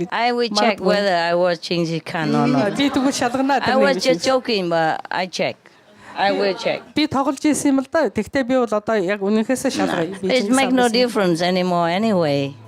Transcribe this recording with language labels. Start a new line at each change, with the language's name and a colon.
English: I will check whether I was Genghis Khan or not.
Mongolian: Би тэгвэл шалганаа
English: I was just joking, but I check. I will check.
Mongolian: Би тоглож ирсэн юм л да. Тэгтээ би бол одоо яг үнэнхээсээ шалгая.
English: It make no difference anymore anyway.